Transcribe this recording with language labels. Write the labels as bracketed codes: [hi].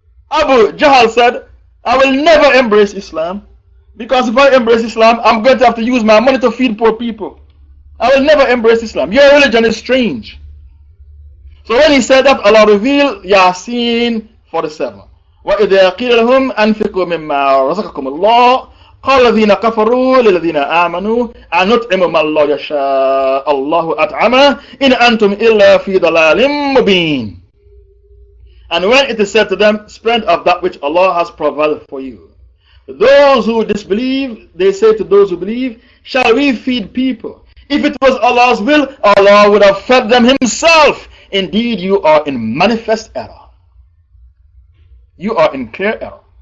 [en] Abu Jahl said, I will never embrace Islam, because if I embrace Islam, I'm going to have to use my money to feed poor people. I will never embrace Islam. Your religion is strange. So when he said that, Allah revealed Yasin 47. [ar] وَإِذَا قِيلَ لَهُمْ أَنْفِقُوا مِمَّا رَزَقَكُمُ اللَّهُ قال الذين كفروا للذين آمنوا أن نطعم ما الله يشاء الله أطعمه إن أنتم إلا في ضلال مبين. [en] And when it is said to them, spend of that which Allah has provided for you. Those who disbelieve, they say to those who believe, shall we feed people? If it was Allah's will, Allah would have fed them Himself. Indeed, you are in manifest error. You are in clear error.